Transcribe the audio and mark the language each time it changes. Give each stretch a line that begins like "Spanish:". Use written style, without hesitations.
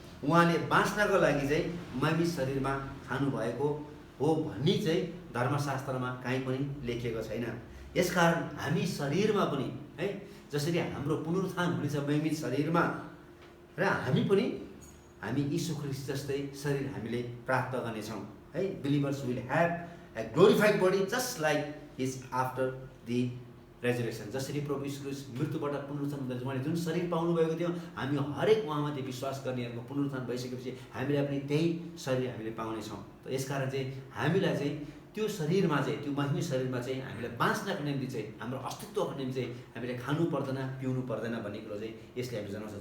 Nepali: उहाँले बाँच्नको लागि चाहिँ महिमित शरीरमा खानुभएको हो भन्ने चाहिँ धर्मशास्त्रमा कहीँ पनि लेखिएको छैन। यसकारण हामी शरीरमा पनि है, जसरी हाम्रो पुनरुत्थान हुनेछ महिमित शरीरमा, र हामी यीशु ख्रीष्ट जस्तै शरीर हामीले प्राप्त गर्नेछौँ है।
English: Believers will have a glorified body just like his after the resurrection.
Nepali: जसरी प्रभु यीशु ख्रीष्ट मृत्युबाट पुनरुत्थान हुँदा उहाँले जुन शरीर पाउनुभएको थियो, हामी हरेक उहाँमाथि विश्वास गर्नेहरूको पुनरुत्थान भइसकेपछि हामीलाई पनि त्यही शरीर हामीले पाउनेछौँ। त यसकारण चाहिँ हामीलाई चाहिँ त्यो शरीरमा चाहिँ, त्यो महिमी शरीरमा चाहिँ हामीलाई बाँच्नको निम्ति चाहिँ, हाम्रो अस्तित्वको निम्ति चाहिँ हामीले खानु पर्दैन, पिउनु पर्दैन भन्ने कुरो चाहिँ यसले हामी जनाउँछ।